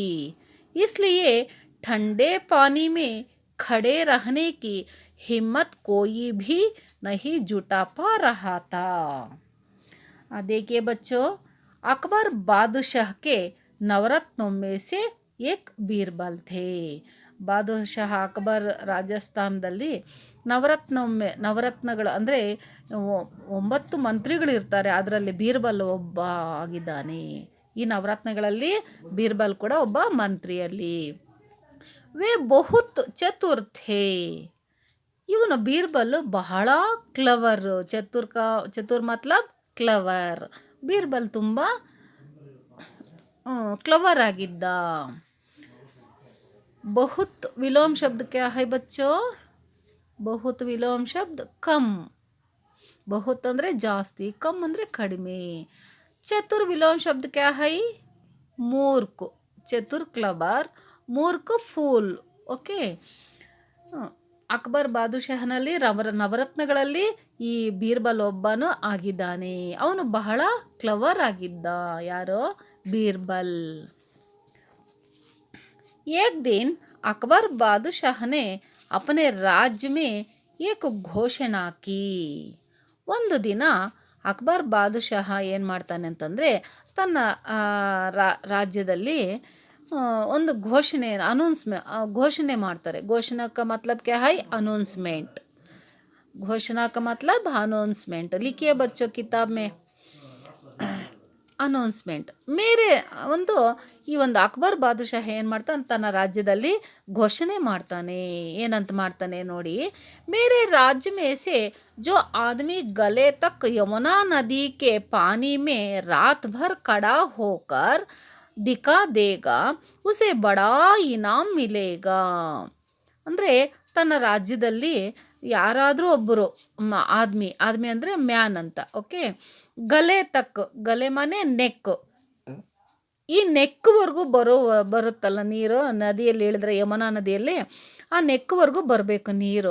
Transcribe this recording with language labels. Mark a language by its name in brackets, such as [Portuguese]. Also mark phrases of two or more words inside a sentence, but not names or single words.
[Hindi] इसलिए ठंडे पानी में खड़े रहने की हिम्मत कोई भी नहीं जुटा पा रहा था। देखिए बच्चों, अकबर बादशाह के नवरत्नों में से एक बीरबल थे। [Kannada] ಬಾದಶಾಹ ಅಕ್ಬರ್ ರಾಜಸ್ಥಾನದಲ್ಲಿ ನವರತ್ನಗಳು ಅಂದರೆ 9 ಮಂತ್ರಿಗಳಿರ್ತಾರೆ. ಅದರಲ್ಲಿ ಬೀರ್ಬಲ್ ಒಬ್ಬ ಆಗಿದ್ದಾನೆ. ಈ ನವರತ್ನಗಳಲ್ಲಿ ಬೀರ್ಬಲ್ ಕೂಡ ಒಬ್ಬ ಮಂತ್ರಿಯಲ್ಲಿ. [Hindi] वे बहुत चतुर थे. [Kannada] ಇವನು ಬೀರ್ಬಲ್ ಬಹಳ ಕ್ಲವರ್. [Hindi] चतुर मतलब [Kannada] ಕ್ಲವರ್. ಬೀರ್ಬಲ್ ತುಂಬ ಕ್ಲವರ್ ಆಗಿದ್ದ. [Hindi] बहुत विलोम शब्द क्या है बच्चों? बहुत विलोम शब्द कम. बहुत [Kannada] ಅಂದರೆ ಜಾಸ್ತಿ, ಕಮ್ ಅಂದರೆ ಕಡಿಮೆ. [Hindi] चतुर विलोम शब्द क्या है? [Kannada] ಮೂರ್ಖ. ಚತುರ್ ಕ್ಲಬರ್, ಮೂರ್ಖ ಫೂಲ್. ಓಕೆ. ಅಕ್ಬರ್ ಬಾದುಷಾಹನಲ್ಲಿ ನವರತ್ನಗಳಲ್ಲಿ ಈ ಬೀರ್ಬಲ್ ಒಬ್ಬನು ಆಗಿದ್ದಾನೆ. ಅವನು ಬಹಳ ಕ್ಲವರ್ ಆಗಿದ್ದ. ಯಾರೋ? ಬೀರ್ಬಲ್. [Hindi] एक दिन अकबर बादशाह ने अपने राज्य में एक घोषणा की. [Kannada] ಒಂದು ದಿನ ಅಕ್ಬರ್ ಬಾದುಷಾಹ ಏನು ಮಾಡ್ತಾನೆ ಅಂತಂದರೆ, ತನ್ನ ರಾಜ್ಯದಲ್ಲಿ ಒಂದು ಘೋಷಣೆ ಮಾಡ್ತಾರೆ. [Hindi] ಘೋಷಣಾ का मतलब क्या है? अनाउंसमेंट. घोषणा का मतलब अनाउंसमेंट. लिखिए बच्चों किताब में. [Kannada] ಅನೌನ್ಸ್ಮೆಂಟ್ ಈ ಒಂದು ಅಕ್ಬರ್ ಬಾದುಷಾಹ ಏನು ಮಾಡ್ತಾನೆ, ತನ್ನ ರಾಜ್ಯದಲ್ಲಿ ಘೋಷಣೆ ಮಾಡ್ತಾನೆ. ಏನಂತ ಮಾಡ್ತಾನೆ ನೋಡಿ. [Hindi] मेरे राज्य में से जो आदमी गले तक यमुना नदी के पानी में रात भर खड़ा होकर दिखा देगा, उसे बड़ा इनाम मिलेगा. [Kannada] ಅಂದರೆ ತನ್ನ ರಾಜ್ಯದಲ್ಲಿ ಯಾರಾದರೂ ಒಬ್ಬರು ಆದ್ಮಿ ಅಂದರೆ ಮ್ಯಾನ್ ಅಂತ. ಓಕೆ. ಗಲೆ ಮನೆ ನೆಕ್. ಈ ನೆಕ್ವರೆಗೂ ಬರುತ್ತಲ್ಲ ನೀರು, ನದಿಯಲ್ಲಿ ಇಳಿದ್ರೆ ಯಮುನಾ ನದಿಯಲ್ಲಿ ಆ ನೆಕ್ವರೆಗೂ ಬರಬೇಕು ನೀರು.